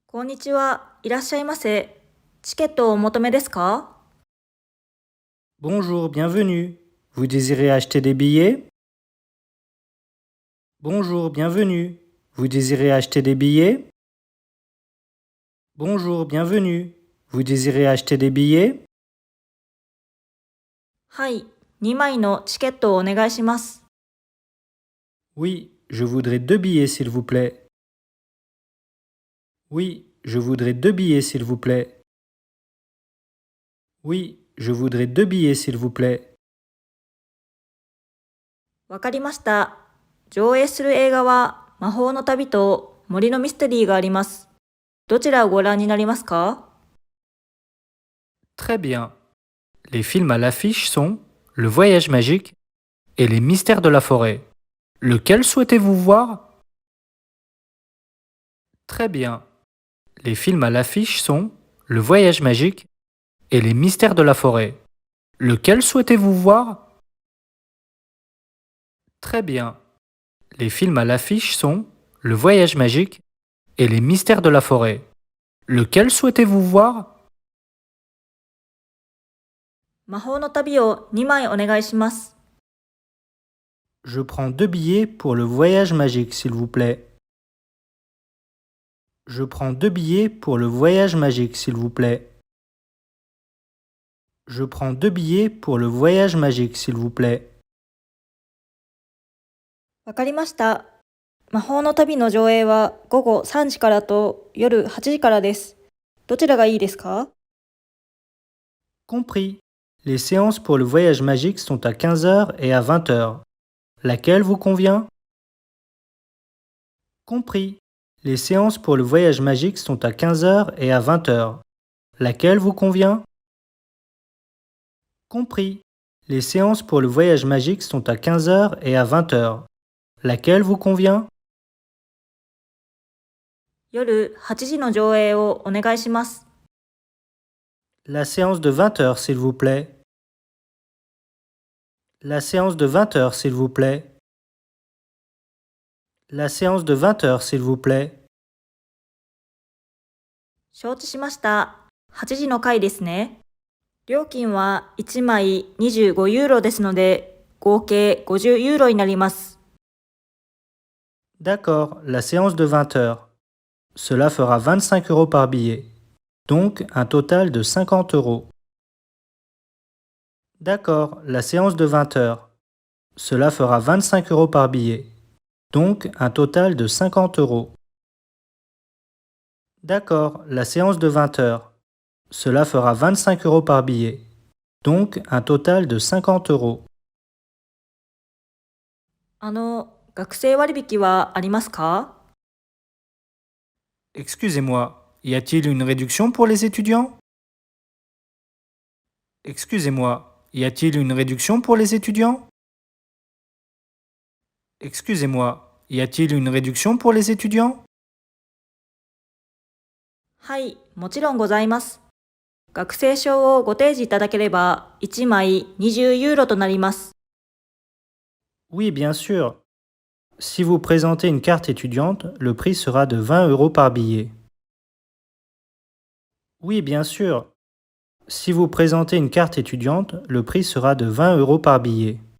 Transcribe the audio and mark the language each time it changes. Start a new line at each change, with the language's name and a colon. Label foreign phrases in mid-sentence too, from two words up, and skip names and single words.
Japanese: こんにちは。いらっしゃいませ。チケットをお求めですか？
French: Bonjour, bienvenue. Vous désirez acheter des billets? Bonjour, bienvenue. Vous désirez acheter des billets? Bonjour, bienvenue. Vous désirez acheter des billets?
Japanese: はい、2枚のチケットをお願いします。
French: Oui, je voudrais 2 billets, s'il vous plaît. Oui, je voudrais 2 billets, s'il vous plaît. Oui, je voudrais 2 billets, s'il vous plaît.
Japanese: わかりました。上映する映画は魔法の旅と森のミステリーがあります。どちらをご覧になりますか？
French: Très bien. Les films à l'affiche sont Le voyage magique et Les mystères de la forêt. Lequel souhaitez-vous voir? Très bien. Les films à l'affiche sont Le voyage magique et Les mystères de la forêt. Lequel souhaitez-vous voir? Très bien. Les films à l'affiche sont Le voyage magique et Les mystères de la forêt. Lequel souhaitez-vous voir?
Japanese: 魔法の旅を2枚お願いします。
French: Je prends 2 billets pour le voyage magique, s'il vous plaît. Je prends 2 billets pour le voyage magique, s'il vous plaît. Je prends 2 billets pour le voyage magique, s'il vous plaît.
Japanese: わかりました。魔法の旅の上映は午後3時からと夜8時からです。どちらがいいですか？
French: Compris. Les séances pour le voyage magique sont à 15 heures et à 20 heures. Laquelle vous convient? Compris. Les séances pour le voyage magique sont à 15 heures et à 20 heures. Laquelle vous convient? Compris. Les séances pour le voyage magique sont à 15 heures et à 20 heures. Laquelle vous convient?
Japanese: 夜8時の上映をお願いします。
French: La séance de 20 heures, s'il vous plaît. La séance de 20 heures, s'il vous plaît. La séance de 20 heures, s'il vous plaît.
Japanese: 承知しました。8時の回ですね。料金は1枚25ユーロですので、合計50ユーロになります。
French: D'accord, la séance de 20 heures. Cela fera 25 euros par billet. Donc un total de 50 euros. D'accord, la séance de 20 heures. Cela fera 25 euros par billet. Donc un total de 50 euros. D'accord, la séance de 20 heures. Cela fera 25 euros par billet. Donc un total de 50 euros.
Japanese: 学生割引はありますか？
French: Excusez-moi, y a-t-il une réduction pour les étudiants? Excusez-moi, y a-t-il une réduction pour les étudiants? Excusez-moi, y a-t-il une réduction pour les étudiants?
Japanese: はい、もちろんございます。学生証をご提示いただければ1枚20ユーロとなります。
French: Oui, bien sûr. Si vous présentez une carte étudiante, le prix sera de 20 euros par billet. Oui, bien sûr. Si vous présentez une carte étudiante, le prix sera de 20 euros par billet.